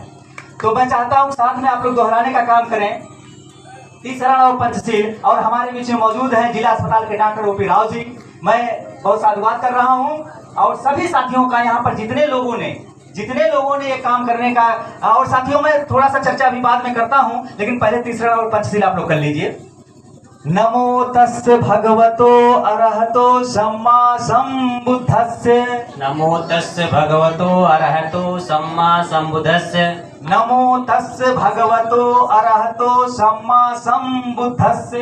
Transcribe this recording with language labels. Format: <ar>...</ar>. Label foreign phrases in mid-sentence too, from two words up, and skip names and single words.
<hi>तो मैं चाहता हूं साथ में आप लोग दोहराने का काम करें 30 शरण और पंचशील। और हमारे बीच में मौजूद है जिला अस्पताल के डॉक्टर ओपी राव जी, मैं बहुत साधुवाद कर रहा हूं, और सभी साथियों का यहाँ पर जितने लोगों ने ये काम करने का। और साथियों मैं थोड़ा सा चर्चा अभी बाद में करता हूं, लेकिन पहले 30 शरण और पंचशील आप लोग कर लीजिए।</hi> <pi>नमो तस्से भगवतो अरहतो सम्मा संबुद्धस्से, नमो तस्से भगवतो अरहतो सम्मा संबुद्धस्से, नमो तस्से भगवतो अरहतो सम्मा संबुद्धस्से,</pi>